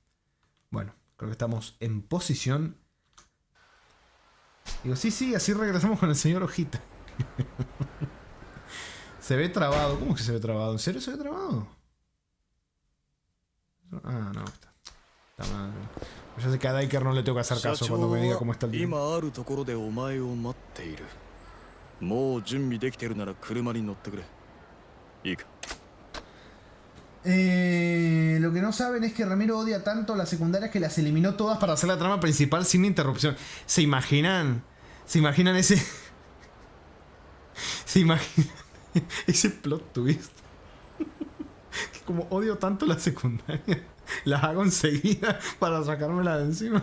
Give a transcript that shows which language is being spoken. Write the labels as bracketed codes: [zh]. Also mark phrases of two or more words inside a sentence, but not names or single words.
[es] Bueno, creo que estamos en posición. Digo, sí, así regresamos con el señor Hojita. Se ve trabado. ¿Cómo que se ve trabado? ¿En serio se ve trabado? Ah, no. Está mal. Yo sé que a Diker no le tengo que hacer caso cuando me diga cómo está el día. [ja] 今あるところでお前を待っている。もう準備できてるなら車に乗ってくれ。いいか。 [es] Lo que no saben es que Ramiro odia tanto las secundarias que las eliminó todas para hacer la trama principal sin interrupción. ¿Se imaginan? ¿Se imaginan ese? ¿Se imaginan ese [en] plot twist? [es] Como odio tanto las secundarias, las hago enseguida para sacármela de encima.